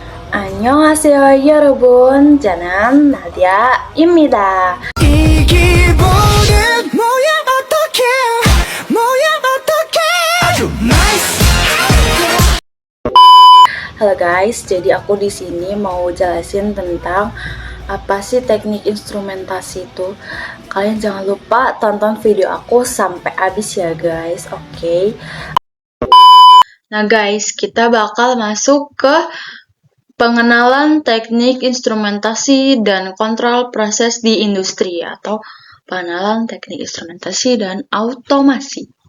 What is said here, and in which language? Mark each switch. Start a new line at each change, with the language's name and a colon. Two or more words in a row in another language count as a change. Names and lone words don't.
Korean: 안녕하세요, 여러분. 저는 나디아입니다. 이 기분은 뭐야 어떡해 뭐야 어떡해 아주 나이스.
Indonesian: Halo guys, jadi aku di sini mau jelasin tentang apa sih teknik instrumentasi itu. Kalian jangan lupa tonton video aku sampai habis ya guys, oke? Nah guys, kita bakal masuk ke pengenalan teknik instrumentasi dan kontrol proses di industri atau pengenalan teknik instrumentasi dan automasi.